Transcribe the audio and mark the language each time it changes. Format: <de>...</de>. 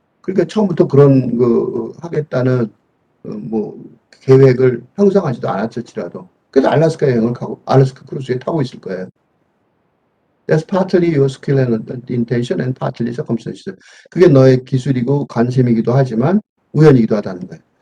<ko>그러니까 처음부터 그런 하겠다는 뭐 계획을 형성하지도 않았을지라도 그래서 알래스카 여행을 가고 알래스카 크루즈에 타고 있을 거예요.</ko> <en>That's partly your skill and intention and partly circumstances.</en> <ko>그게 너의 기술이고 관심이기도 하지만 우연이기도 하다는 거예요.</ko>